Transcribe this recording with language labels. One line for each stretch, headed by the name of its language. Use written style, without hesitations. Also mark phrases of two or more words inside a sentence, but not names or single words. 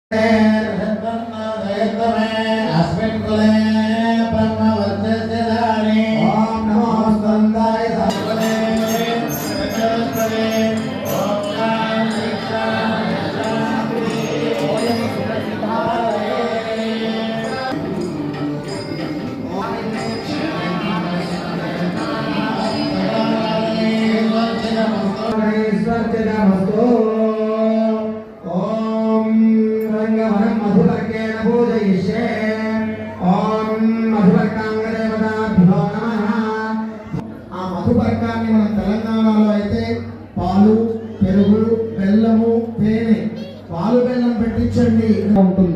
Sanskrit: अस्मिन् कुले ब्रह्मवर्चस्य धारे ॐ नमो स्कन्दाय सर्वदे चतुष्पदे ॐ शान्ति शान्ति शान्ति ओम सुरक्षिताय
Telugu: स्वर्चनमस्तु మధుపర్కాన్ని మన తెలంగాణలో అయితే పాలు పెరుగు బెల్లము తేనె పాలు బెల్లం పెట్టించండి ఉంటుంది.